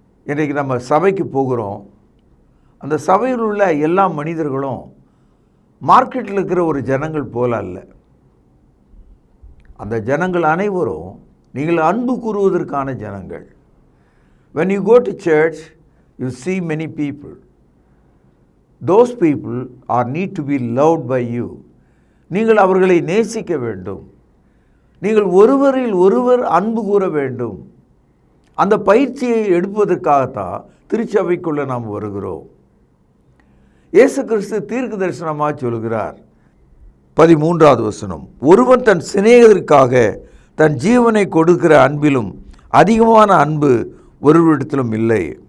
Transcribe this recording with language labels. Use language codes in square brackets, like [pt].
[ta] இன்றைக்கு நம்ம சபைக்கு போகிறோம். அந்த சபையில் உள்ள எல்லா மனிதர்களும் மார்க்கெட்டில் இருக்கிற ஒரு ஜனங்கள் போல அல்ல. அந்த ஜனங்கள் அனைவரும் நீங்கள் அன்பு கூறுவதற்கான ஜனங்கள். [en] When you go to church, you see many people. Those people are need to be loved by you. [ta] நீங்கள் அவர்களை நேசிக்க வேண்டும். நீங்கள் ஒருவரில் ஒருவர் அன்பு கூற வேண்டும். அந்த பயிற்சியை எடுப்பதற்காகத்தான் திருச்சபைக்குள்ளே நாம் வருகிறோம். இயேசு கிறிஸ்து தீர்க்க தரிசனமாக சொல்கிறார். 13வது வசனம், ஒருவன் தன் சிநேகிதருக்காக தன் ஜீவனை கொடுக்கிற அன்பிலும் அதிகமான அன்பு ஒருவரிடத்திலும் இல்லை.